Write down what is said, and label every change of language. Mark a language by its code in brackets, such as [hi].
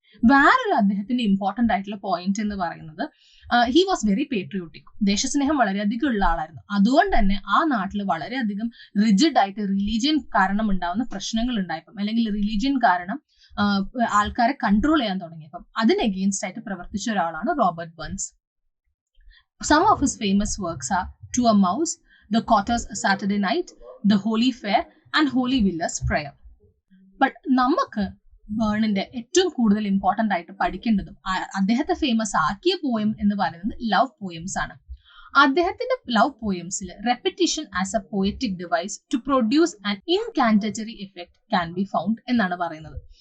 [ml] വേറൊരു അദ്ദേഹത്തിന്റെ ഇമ്പോർട്ടന്റ് ആയിട്ടുള്ള പോയിന്റ് എന്ന് പറയുന്നത് [en] He was very patriotic. [ml] ദേശസ്നേഹം വളരെയധികം ഉള്ള ആളായിരുന്നു. അതുകൊണ്ട് തന്നെ ആ നാട്ടിൽ വളരെയധികം റിജിഡ് ആയിട്ട് റിലീജിയൻ കാരണം ഉണ്ടാവുന്ന പ്രശ്നങ്ങൾ ഉണ്ടായപ്പം, അല്ലെങ്കിൽ റിലീജിയൻ കാരണം ആൾക്കാരെ കൺട്രോൾ ചെയ്യാൻ തുടങ്ങിയപ്പം അതിന് അഗെയിൻസ്റ്റ് ആയിട്ട് പ്രവർത്തിച്ച ഒരാളാണ് Robert burns. [en] Some of his famous works are To a Mouse, The Cotter's Saturday Night, The Holy Fair and Holy Willer's Prayer. [ml] But നമുക്ക് ബേണിന്റെ ഏറ്റവും കൂടുതൽ ഇമ്പോർട്ടന്റ് ആയിട്ട് പഠിക്കേണ്ടതും അദ്ദേഹത്തെ ഫേമസ് ആക്കിയ പോയം എന്ന് പറയുന്നത് ലവ് പോയംസ് ആണ്. [en] അദ്ദേഹത്തിന്റെ ലവ് പോയംസിൽ repetition as a poetic device to produce an incantatory effect can be found [ml] എന്നാണ് പറയുന്നത്.